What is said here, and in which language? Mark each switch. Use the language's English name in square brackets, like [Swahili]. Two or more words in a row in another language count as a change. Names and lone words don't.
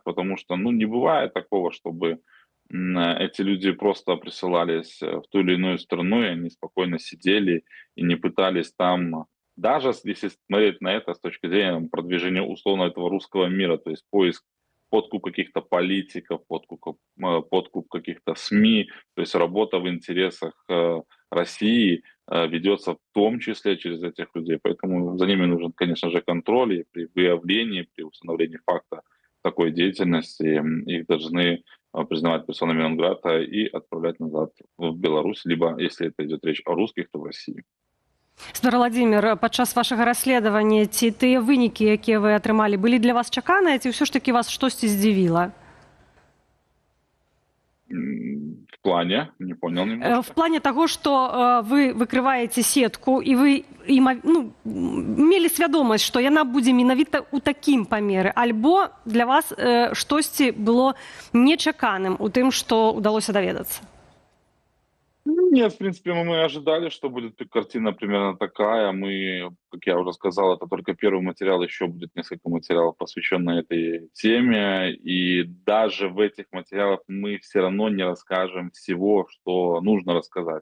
[Russian] потому что, не бывает такого, чтобы эти люди просто присылались в ту или иную страну, и они спокойно сидели и не пытались там, даже если смотреть на это с точки зрения продвижения условно этого русского мира, то есть поиск подкуп каких-то политиков, подкуп каких-то СМИ, то есть работа в интересах России ведется в том числе через этих людей. Поэтому за ними нужен, конечно же, контроль, и при выявлении, при установлении факта такой деятельности их должны признавать персонами нон-грата и отправлять назад в Беларусь, либо, если это идет речь о русских, то в Россию. [Belarusian] Спадар Владимир, падчас вашага расследавання ці тыя вынікі, якія вы атрымалі, былі для вас чаканыя, ці ўсё ж таки вас штосьці здзівіла? [Russian] В плане? Не понял немножко. В плане того, что вы выкрываете сетку, и вы [Belarusian] мелі свядомасць, што яна будзе менавіта ў такім памеры, альбо для вас штосьці было нечаканым у тым, што ўдалося даведацца? [Russian] Нет, в принципе, мы ожидали, что будет картина примерно такая. Мы, как я уже сказал, это только первый материал, еще будет несколько материалов, посвященных этой теме. И даже в этих материалах мы все равно не расскажем всего, что нужно рассказать.